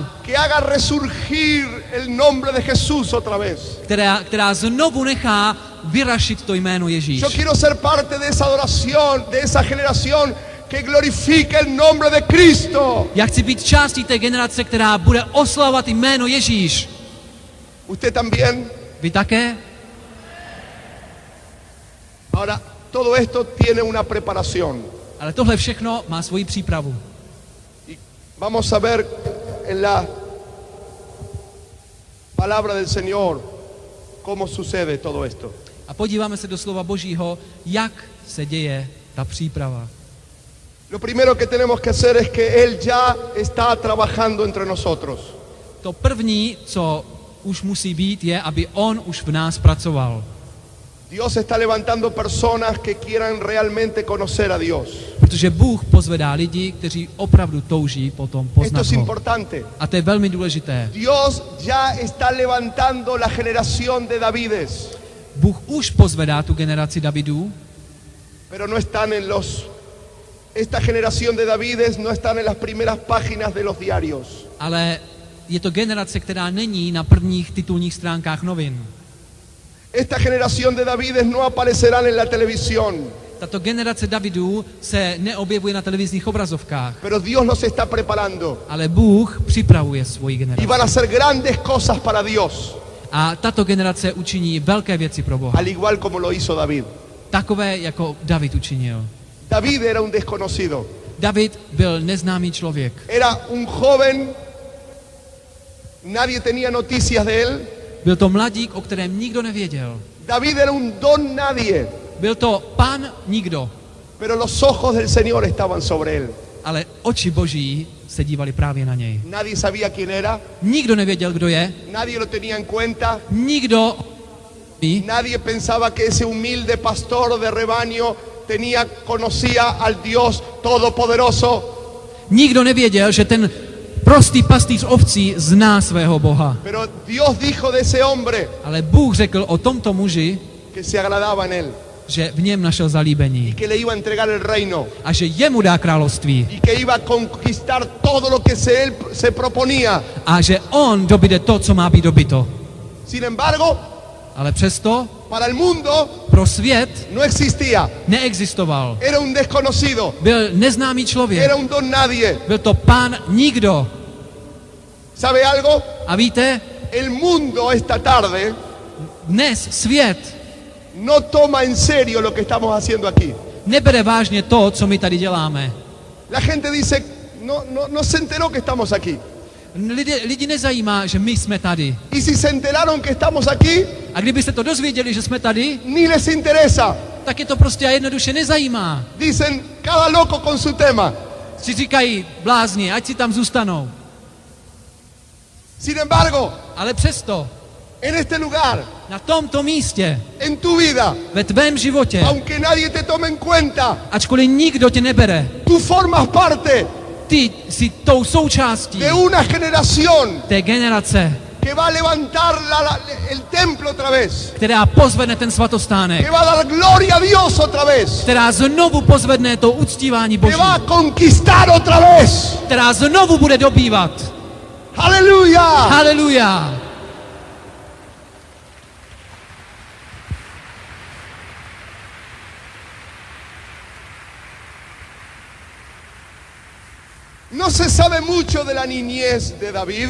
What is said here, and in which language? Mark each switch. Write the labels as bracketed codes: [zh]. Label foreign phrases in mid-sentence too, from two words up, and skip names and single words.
[es] Que haga resurgir el nombre de Jesús otra vez. [cs] která znovu nechá vyrašit to jméno Ježíš. [es] Yo quiero ser parte de esa adoración, de esa generación que glorifique el nombre de Cristo. [cs] Já chci být částí té generace, která bude oslavovat jméno Ježíš. [es] ¿Usted también? [cs] Vy také? [es] Ahora, todo esto tiene una preparación. [cs] Ale tohle všechno má svoji přípravu. [es] Y vamos a ver en la palabra del Señor cómo sucede todo esto. [cs] A podíváme se do slova Božího, jak se děje ta příprava. [es] Lo primero que tenemos que hacer es que Él ya está trabajando entre nosotros. [cs] To první, co už musí být, je, aby on už v nás pracoval. [es] Dios está levantando personas que quieran realmente conocer a Dios. [cs] Protože Bůh pozvedá lidi, kteří opravdu touží potom [es] Esto [cs] poznat [es] es [cs] ho. [es] importante. [cs] A to je velmi důležité. [es] Dios ya está levantando la generación de Davides, [cs] Bůh už pozvedá tu generaci Davidů, [es] pero no están en esta generación de Davides no están en las primeras páginas de los diarios. [cs] ale je to generace, která není na prvních titulních stránkách novin. [es] Esta generación de Davides no aparecerán en la televisión, [cs] Tato generace Davidů se neobjevuje na televizních obrazovkách, [es] pero Dios los está preparando [cs] ale Bůh připravuje svoji [es] y [cs] generaci. [es] van a hacer grandes cosas para Dios, [cs] A tato generace učiní velké věci pro Boha. [es] al igual como lo hizo David. [cs] Takové, jako David učinil. [es] David era un desconocido, [cs] David byl neznámý člověk. [es] era un joven, nadie tenía noticias de él. [cs] Byl to mladík, o kterém nikdo nevěděl. [es] David era un don nadie, [cs] Byl to pan nikdo, [es] pero los ojos del Señor estaban sobre él. [cs] ale oči Boží se dívali právě na něj. [es] Nadie sabía quién era, [cs] Nikdo nevěděl, kdo je, [es] nadie lo tenía en cuenta, [cs] nikdo ví, [es] nadie pensaba que ese humilde pastor de rebaño conocía al Dios Todopoderoso. [cs] nikdo nevěděl, že ten prostý pastýř ovcí zná svého Boha. [es] Pero Dios dijo de ese hombre [cs] Ale Bůh řekl o tomto muži, [es] que se agradaba en él [cs] že v něm našel zalíbení [es] y que le iba a entregar el reino [cs] a že jemu dá království [es] y que iba a conquistar todo lo que él se proponía. [cs] a že on dobyde to, co má být dobyto. [es] Sin embargo, [cs] Ale přesto [es] para el mundo [cs] pro svět [es] no existía. [cs] neexistoval. [es] Era un desconocido, [cs] Byl neznámý člověk. [es] era un don nadie. [cs] Byl to pán nikdo. [es] ¿Sabe algo? [cs] A víte, [es] El mundo esta tarde [cs] dnes svět [es] no toma en serio lo que estamos haciendo aquí. [cs] nebere vážně to, co my tady děláme. [es] La gente dice, no se enteró que estamos aquí. [cs] Lidi nezajímá, že my jsme tady. [es] Y si se enteraron que estamos aquí, [cs] A kdyby se to dozvěděli, že jsme tady, [es] ni les interesa. [cs] tak je to prostě a jednoduše nezajímá. [es] Dicen, cada loco con su tema. [cs] Si říkají blázni, ať si tam zůstanou. [es] Sin embargo, [cs] Ale přesto, [es] en este lugar, [cs] na tomto místě, [es] en tu vida, [cs] ve tvém životě, [es] aunque nadie te tome en cuenta, [cs] ačkoliv nikdo tě nebere, [es] tú formas parte [cs] ty jsi tou součástí [es] de una generación [cs] té generace, [es] que va a levantar el templo otra vez, [cs] která pozvedne ten svatostánek, [es] que va a dar gloria a Dios otra vez, [cs] která znovu pozvedne to uctívání [es] que [cs] Boží, [es] va a conquistar otra vez. [cs] která znovu bude dobývat. [es] Aleluya. [cs] Haleluja! [es] No se sabe mucho de la niñez de David.